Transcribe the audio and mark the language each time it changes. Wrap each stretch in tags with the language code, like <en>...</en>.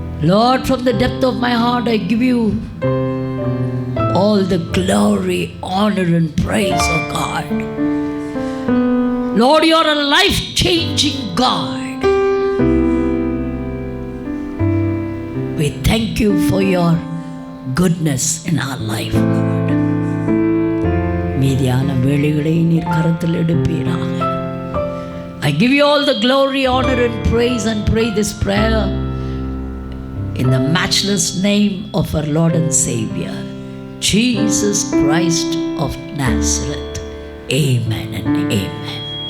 <en>Lord, from the depth of my heart I give you all the glory, honor and praise, oh God. Lord, you are a life-changing God. We thank you for your goodness in our life, Lord.</en> <ta>மீதியான வேளைகளை நீர் கரத்தில் எடுப்பீராக.</ta> <en>I give you all the glory, honor and praise, and pray this prayer in the matchless name of our Lord and Savior, Jesus Christ of Nazareth. Amen and amen.</en>